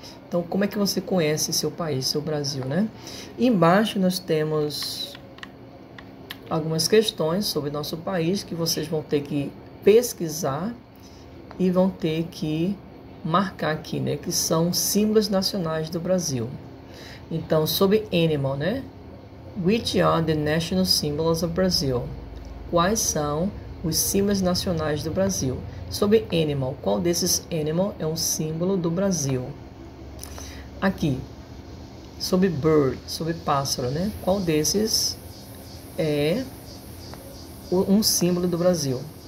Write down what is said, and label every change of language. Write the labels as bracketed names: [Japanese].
[Portuguese] Então, como é que você conhece seu país, seu Brasil, né? E embaixo nós temos algumas questões sobre nosso país que vocês vão ter que pesquisar e vão ter que marcar aqui, né, que são símbolos nacionais do Brasil. Então, sobre animal, né? [English] Which are the national symbols of Brazil? [Portuguese] Quais são os símbolos nacionais do Brasil? Sobre animal, qual desses animal é um símbolo do Brasil? Aqui, sobre bird, sobre pássaro, né? Qual desses é um símbolo do Brasil?